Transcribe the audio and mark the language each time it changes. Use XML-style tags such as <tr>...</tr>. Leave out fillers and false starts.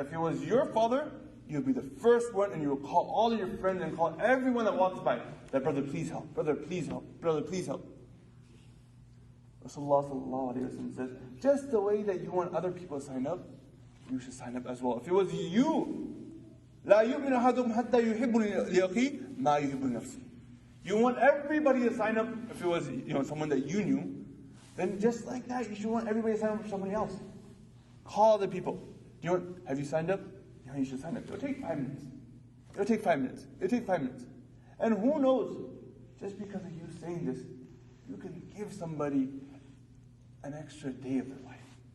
<en>If it was your father, you would be the first one and you would call all of your friends and call everyone that walks by, that brother, please help, brother, please help, brother, please help. Rasulullah sallallahu alayhi wa sallam says, just the way that you want other people to sign up, you should sign up as well. If it was you,</en> <ar>لا يؤمن أحدكم حتى يحب لأخيه ما يحب لنفسه.</ar> <en>You want everybody to sign up. If it was someone that you knew, then just like that, you should want everybody to sign up for somebody else. Call the people. Have you signed up? You should sign up. It'll take 5 minutes. It'll take 5 minutes. It'll take 5 minutes. And who knows, just because of you saying this, you can give somebody an extra day of their life.</en>